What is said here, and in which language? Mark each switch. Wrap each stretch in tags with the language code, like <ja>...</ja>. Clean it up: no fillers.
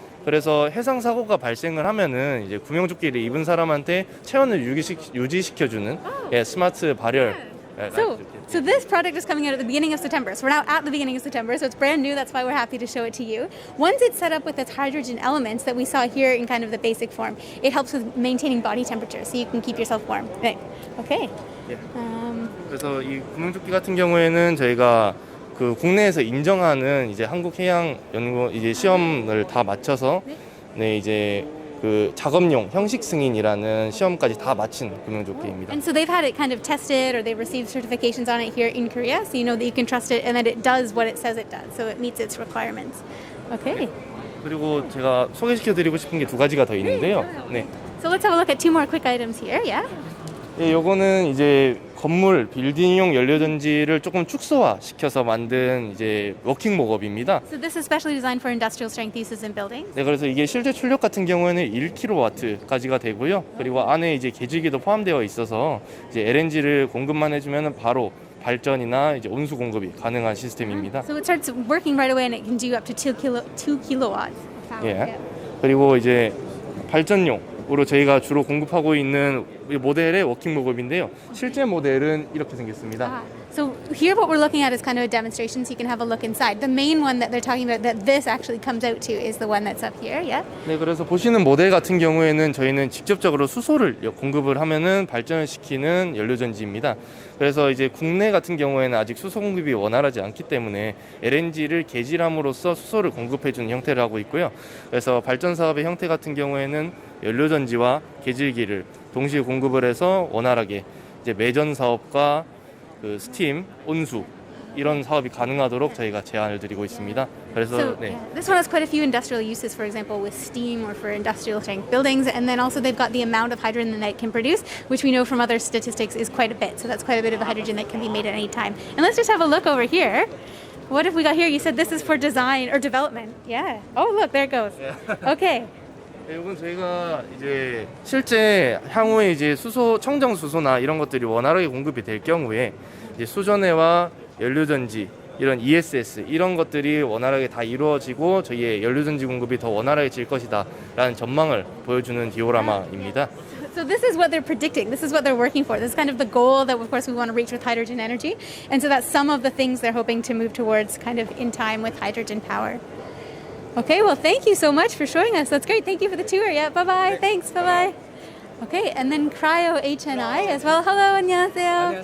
<ko>그래서 해상 사고가 발생을 하면은 이제 구명조끼를 입은 사람한테 체온을 유지시켜주는 스마트 발열.</ko> <en>So this product is coming out at the beginning of September. So we're now at the beginning of September, so it's brand new. That's why we're happy to show it to you. Once it's set up with its hydrogen elements that we saw here in kind of the basic form, it helps with maintaining body temperature, so you can keep yourself warm. Right. Okay.</en> <ko>그래서 이 구명조끼 같은 경우에는 저희가 그 국내에서 인정하는 이제 한국해양연구 이제 시험을 다 마쳐서 네 이제 그 작업용 형식 승인이라는 시험까지 다 마친 구명조끼입니다.</ko> <en>And so they've had it kind of tested, or they've received certifications on it here in Korea, so you know that you can trust it and that it does what it says it does, so it meets its requirements. Okay.</en> <ko>그리고 제가 소개시켜드리고 싶은 게 두 가지가 더 있는데요. 네.</ko> <en>So let's have a look at two more quick items here. Yeah.</en> <ko>예, 요거는 이제 건물 빌딩용 연료전지를 조금 축소화시켜서 만든 이제 워킹 목업입니다.</ko> <en>So this is specially designed for industrial strength uses in buildings.</en> <ko>네, 그래서 이게 실제 출력 같은 경우에는 1kW까지가 되고요. 그리고 안에 이제 개주기도 포함되어 있어서 이제 LNG를 공급만 해주면 바로 발전이나 이제 온수 공급이 가능한 시스템입니다.</ko> <en>So it starts working right away and it can do up to 2 kilowatts of power.</en> <ko>예. 그리고 이제 발전용으로 저희가 주로 공급하고 있는 이 모델의 워킹 목업인데요. 실제 모델은 이렇게 생겼습니다.</ko> <en>So here what we're looking at is kind of a demonstration, so you can have a look inside. The main one that they're talking about that this actually comes out to is the one that's up here. Yeah.</en> <ko>네, 그래서 보시는 모델 같은 경우에는 저희는 직접적으로 수소를 공급을 하면은 발전을 시키는 연료전지입니다. 그래서 이제 국내 같은 경우에는 아직 수소 공급이 원활하지 않기 때문에 LNG를 개질함으로써 수소를 공급해주는 형태를 하고 있고요. 그래서 발전 사업의 형태 같은 경우에는 연료전지와 개질기를 동시에 공급을 해서 원활하게 이제 매전 사업과 그 스팀, 온수 이런 사업이 가능하도록 저희가 제안을 드리고 있습니다. 그래서</ko> <en>So</en> <ko>네.</ko> <en>yeah, this one has quite a few industrial uses, for example, with steam or for industrial strength buildings, and then also they've got the amount of hydrogen that it can produce, which we know from other statistics is quite a bit. So that's quite a bit of hydrogen that can be made at any time. And let's just have a look over here. What have we got here? You said this is for design or development. Yeah. Oh, look, there it goes. Okay.</en> <ko>네, 이건 저희가 이제 실제 향후에 이제 수소, 청정 수소나 이런 것들이 원활하게 공급이 될 경우에 이제 수전해와 연료전지 이런 ESS 이런 것들이 원활하게 다 이루어지고 저희의 연료전지 공급이 더 원활해질 것이다라는 전망을 보여주는 디오라마입니다.</ko> <en>So this is what they're predicting. This is what they're working for. This is kind of the goal that, of course, we want to reach with hydrogen energy. And so that's some of the things they're hoping to move towards kind of in time with hydrogen power. Okay, well, thank you so much for showing us. That's great. Thank you for the tour. Yeah, bye-bye. Thanks, bye-bye. Okay, and then Cryo HNI as well. Hello,</en> <ko>안녕하세요.</ko>